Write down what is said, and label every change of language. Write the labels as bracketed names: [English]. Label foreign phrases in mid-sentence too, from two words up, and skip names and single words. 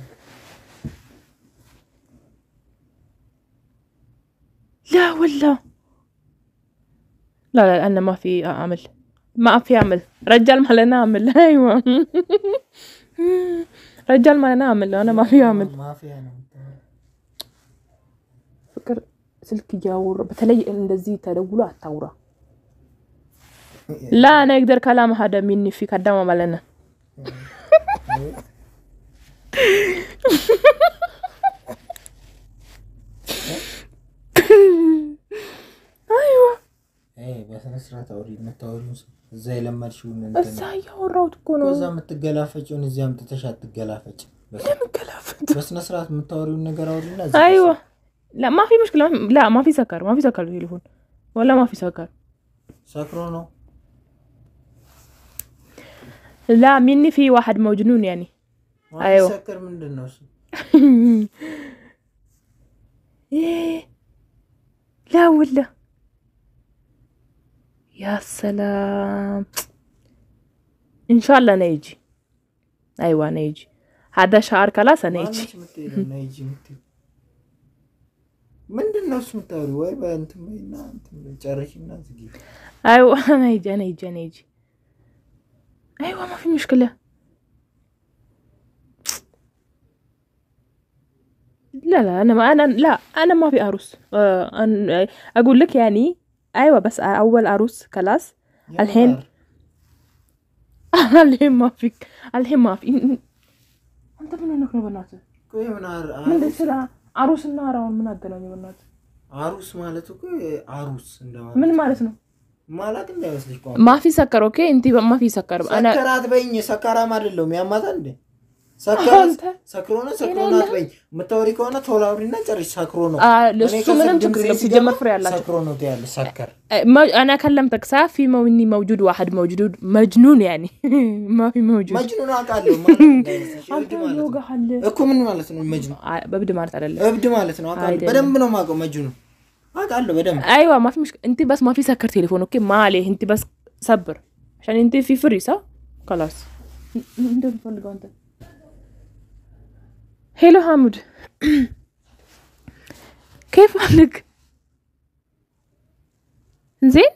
[Arabic] لا ولا لا انا ما في اعمل، ما في اعمل. رجال مالنا اعمل. ايوه. رجال مالنا اعمل، انا ما في اعمل. ما في انا [Amharic] ፍቅር ስልክ እያወራ በተለይ እንደዚህ ተደውሎ አታውራ። [Arabic] لا انا اقدر كلام هذا مني في قدام مالنا. ايوه ايه بس انا سرعه اوريد ما توريون زي لما تشوفون انت [Amharic] بس ያወራሁት እኮ ነው። ወዛ የምትገላፈጭውን እዚያ አምጥተሽ አትገላፈጭ። ለምን ገላፈጥ? በስነ ስርዓት የምታወሪውን ነገር አውሪና [Arabic] ايوه لا ما في مشكله، لا ما في سكر، ما في سكر بالتليفون ولا ما في سكر. [Amharic] ሰክሮ ነው። [Arabic] لا مني في واحد مجنون يعني. ايوه سكر [Amharic] ምንድነው እሱ? [Arabic] ايه لا ولا يا سلام، ان شاء الله نيجي. ايوه نيجي هذا شهر خلاص نيجي. [Amharic] نيجي ምንድነው እሱ የምታወሪው? ወይ በእንትን በይና እንትን ጨርሽና ዝጊ። [Arabic] ايوه نيجي. ايوه ما في مشكله. لا انا ما في عروس. أنا اقول لك يعني ايوه بس اول عروس خلاص. الحين الحين ما في. انت من هناك بناتي [Amharic] ቆይ ምን [Arabic] من السرعه عروس النار من አገናኙ بناتي። [Amharic] عروس ማለት እኮ عروس እንደማለት ምን ማለት ነው? ማለት እንዳይመስልሽ ቆይ [Arabic] ما في سكر اوكي انت ما في سكر انا [Amharic] ሰከራት በይኝ። ሰካራም አይደለም ያማታ እንዴ ሰክሮና በይኝ። የምታወሪ ከሆነ ቶሎ አውሪና ጨርሽ። ሰክሮ ነው ለሱ ምንም ችግር የለም ሲጀመር ፍሬ ያላችሁ ሰክሮ ነው ያለ ሰከር [Arabic] انا كلمتك في مني موجود واحد موجود مجنون يعني. ما في موجود [Amharic] مجنون አቃለው ማለት እንዳይመስልሽ እብድ ማለት እኮ ምን ማለት ነው? መጅኑን በብድ ማለት አይደለም እብድ ማለት ነው። አቃለው በደንብ ነው ማቀው መጅኑን አቃለው በደንብ። [Arabic] ايوه ما في مشكله انت بس ما في سكر تليفون اوكي ما عليه انت بس صبر عشان انت في فري صح خلاص. انت بتفضل انت. هيلو حامد. كيف حالك؟ زين؟